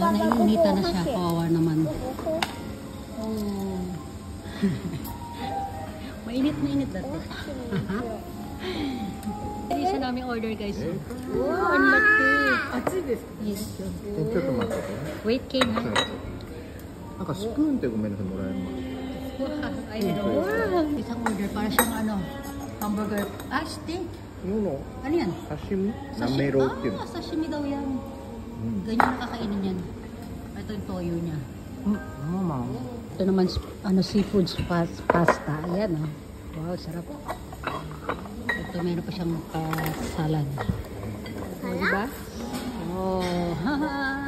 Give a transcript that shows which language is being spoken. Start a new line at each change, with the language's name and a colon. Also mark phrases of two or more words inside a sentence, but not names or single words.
Filipino: Naiinitan na siya. Kawawa naman. Oh. Mainit dati. Isa namin order guys. Wow, ang laki. Yes. Wait, Kane, ha?
Japanese: なんかスプーンってごめんなさいもらえるの
Filipino: Wow, ayun. Wow. Isang order para siyang ano, hamburger.
English: Ah, steak. No.
Filipino: Ano yan?
Japanese: Sashimi? Nameroっていうの
Filipino: Ah, sashimi daw yan. Ganyan nakakainin yan. Ito yung toyo niya. Ito naman, ano,
English: seafood pasta.
Filipino: Ayan, oh. Wow, sarap. Ito, meron pa siyang salad. O, diba? Oh, haha.